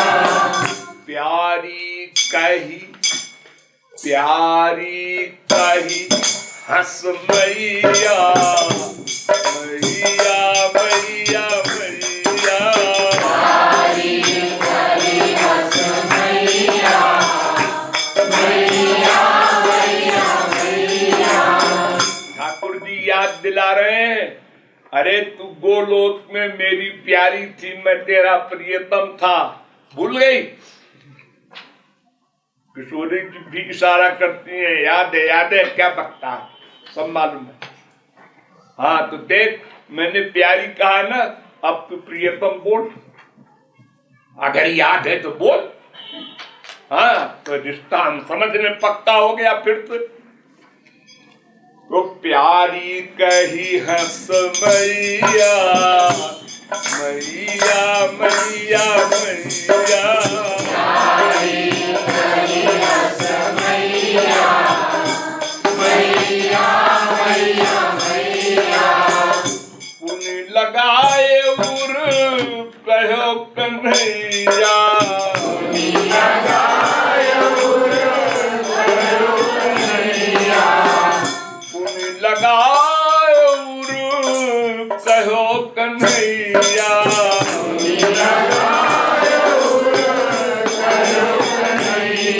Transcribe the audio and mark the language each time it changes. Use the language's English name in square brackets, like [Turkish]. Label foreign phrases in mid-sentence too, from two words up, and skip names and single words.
[Braj] प्यारी कही प्यारी कही हंस मैया, मैया मैया मैया, प्यारी कही हंस मैया, मैया मैया मैया। [Hindi] ठाकुर जी याद दिला रहे हैं, अरे तू गोलोक में मेरी प्यारी थी, मैं तेरा प्रियतम था, भूल गई। किशोरी जी भी इशारा करती है, याद है क्या बकता है, सब मालूम है। हाँ तो देख मैंने प्यारी कहा ना, अब तू प्रियतम बोल, अगर याद है तो बोल। हाँ तो रिश्ता हम समझने पक्का हो गया फिर से। [Braj] तो प्यारी कही हंस मैया, मैया मैया मैया, प्यारी कही हंस मैया, मैया मैया मैया। पुनि लगाए उर कहो कन्हैया, पुनि लगाए उर कहो कन्हैया, पुनि लगाए उर कहो कन्हैया, पुनि लगाए उर कहो कन्हैया।